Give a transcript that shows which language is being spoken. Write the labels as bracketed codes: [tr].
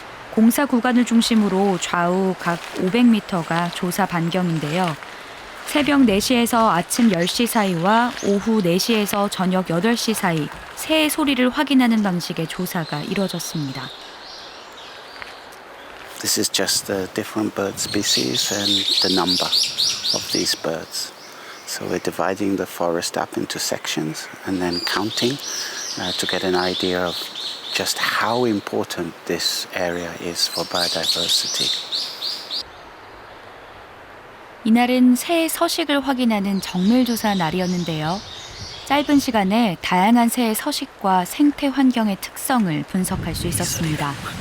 [ko] 공사 구간을 중심으로 좌우 각 500m가 조사 반경인데요. 새벽 4시에서 아침 10시 사이와 오후 4시에서 저녁 8시 사이 새의 소리를 확인하는 방식의 조사가 이뤄졌습니다. [en] This is just the different bird species and the number of these birds. So we're dividing the forest up into sections and then counting to get an idea of just how important this area is for biodiversity. [ko] 이날은 새의 서식을 확인하는 정밀조사 날이었는데요. 짧은 시간에 다양한 새의 서식과 생태 환경의 특성을 분석할 수 있었습니다.